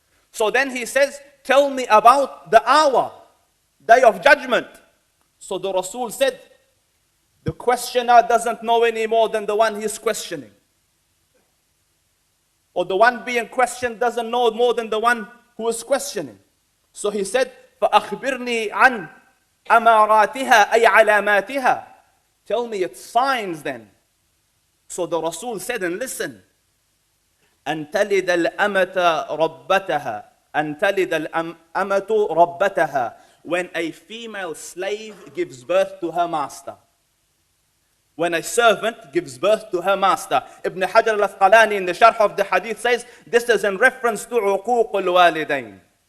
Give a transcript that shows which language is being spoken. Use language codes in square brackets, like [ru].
[en] So then he says, tell me about the hour, day of judgment. So the Rasul said, the questioner doesn't know any more than the one he's questioning. Or the one being questioned doesn't know more than the one who is questioning. So he said, [ar] فَأَخْبِرْنِي عَنْ أَمَارَاتِهَا أَيْ عَلَامَاتِهَا. [en] Tell me its signs then. So the Rasul said, and listen, [ar] أن تلد الأمة ربتها أن تلد الأمة [en] ربتها, when a female slave gives birth to her master. When a servant gives birth to her master. Ibn Hajar al-Asqalani in the sharh of the hadith says, this is in reference to [ar] عقوق الوالدين.